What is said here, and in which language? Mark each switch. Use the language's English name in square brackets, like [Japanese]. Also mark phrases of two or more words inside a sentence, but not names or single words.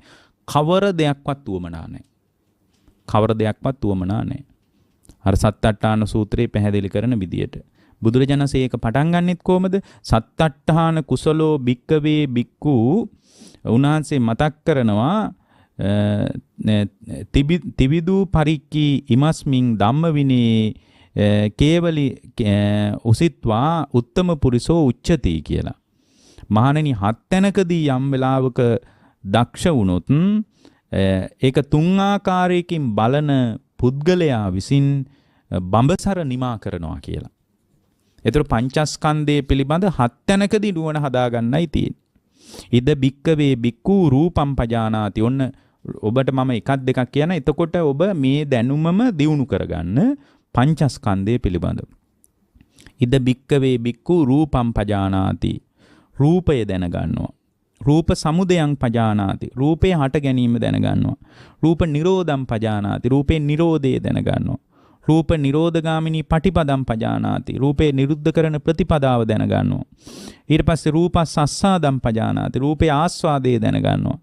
[Sinhala] කවර දෙයක්වත් උවමනා නැහැ. කවර දෙයක්වත් උවමනා නැහැ. අර සත්තට්ඨාන සූත්‍රයේ පැහැදිලි කරන විදියට බුදුරජාණන් ඒක පටන් ගන්නෙත් කොහමද? [Pali] සත්තට්ඨාන කුසලෝ භික්කවේ භික්ඛු [Sinhala] උන්වහන්සේ මතක් කරනවා [Pali] තිබිදු පරික්කී ඉමස්මින් ධම්ම විනේ කේවලි උසිත්වා උත්තම පුරිසෝ උච්චති කියලා. [Sinhala] මහණෙනි හත් තැනකදී යම් වෙලාවක දක්ෂ වුණොත් ඒක තුන් ආකාරයකින් බලන පුද්ගලයා විසින් බඹසර නිමා කරනවා කියලා. ඒතර පංචස්කන්ධය පිළිබඳ හත් තැනකදී නුවණ හදාගන්නයි තියෙන්නේ. [Pali] ඉද භික්කවේ භික්ඛු රූපම් පජානාති. [Sinhala] ඔන්න ඔබට මම එකක් දෙකක් කියන. එතකොට ඔබ මේ දැනුමම දියුණු කරගන්න පංචස්කන්ධය පිළිබඳව. [Pali] ඉද භික්කවේ භික්ඛු රූපම් පජානාති. [Sinhala] රූපය දැනගන්නවා. [Pali] රූප සමුදයං පජානාති. [Sinhala] රූපේ හට ගැනීම දැනගන්නවා. [Pali] රූප නිරෝධං පජානාති. [Sinhala] රූපේ නිරෝධය දැනගන්නවා. [Pali] රූප නිරෝධගාමිනී පටිපදම් පජානාති. [Sinhala] රූපේ නිරුද්ධ කරන ප්‍රතිපදාව දැනගන්නවා. ඊට පස්සේ [Pali] රූපස්ස අස්සාදම් පජානාති. [Sinhala] රූපේ ආස්වාදයේ දැනගන්නවා.